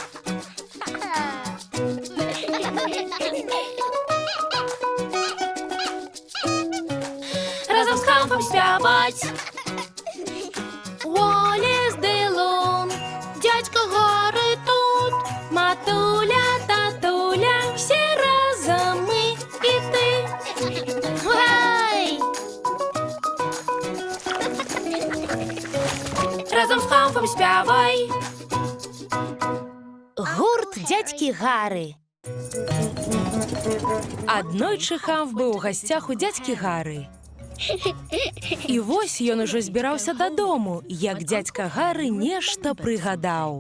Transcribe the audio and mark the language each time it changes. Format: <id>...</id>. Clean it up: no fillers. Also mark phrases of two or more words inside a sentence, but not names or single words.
<be>Разам з хамфам спяваць. Уоллес ды Лун, дядька Гары тут, матуля, татуля,</be> <uk>всі разом ми і ти.</uk> <be>Гай! Разом з хамфом спявай. Гурт дядькі Гары. Аднойчы хамф быў у гасцях у дзядзькі Гары. І вось ён ужо збіраўся дадому, як дзядзька Гары нешта прыгадаў.</be>